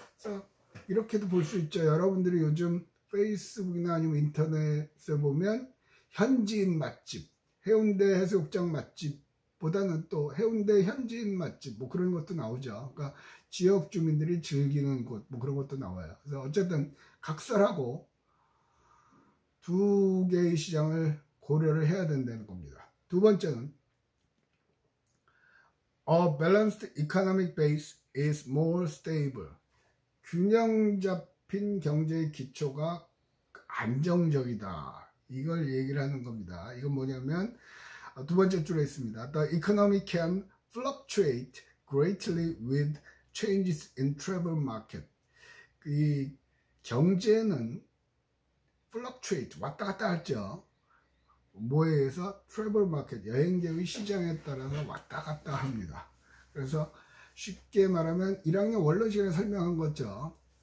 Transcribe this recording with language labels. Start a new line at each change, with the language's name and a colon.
Korean: 그래서 이렇게도 볼 수 있죠. 여러분들이 요즘 페이스북이나 아니면 인터넷에 보면 현지인 맛집, 해운대 해수욕장 맛집보다는 또 해운대 현지인 맛집 뭐 그런 것도 나오죠. 그러니까 지역 주민들이 즐기는 곳 뭐 그런 것도 나와요. 그래서 어쨌든 각설하고 두 개의 시장을 고려를 해야 된다는 겁니다. 두 번째는
English: A balanced economic base is more stable.
Korean: 균형 잡힌 경제의 기초가 안정적이다. 이걸 얘기를 하는 겁니다. 이건 뭐냐면 두 번째 줄에 있습니다.
English: The economy can fluctuate greatly with changes in travel market.
Korean: 이 경제는 fluctuate 왔다 갔다 하죠. 뭐에 의해서? 트래블 마켓 여행객의 시장에 따라서 왔다 갔다 합니다. 그래서 쉽게 말하면 1학년 원로 시간에 설명한 거죠.